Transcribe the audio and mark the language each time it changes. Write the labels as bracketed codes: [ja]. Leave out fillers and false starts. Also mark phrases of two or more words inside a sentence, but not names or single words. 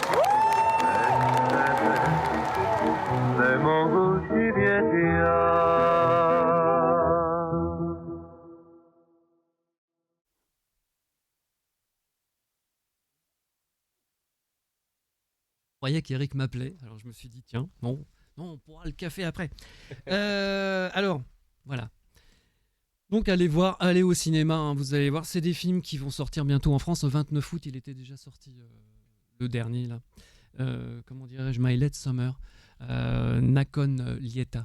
[hr] Ne mogu živjeti ja. [fr] Je croyais qu'Eric m'appelait, alors je me suis dit tiens, non, on pourra le café après. Alors, voilà. Donc allez au cinéma, hein, vous allez voir, c'est des films qui vont sortir bientôt en France. Au 29 août, il était déjà sorti le dernier, là. Comment dirais-je, My Late Summer, Nakhon Lieta.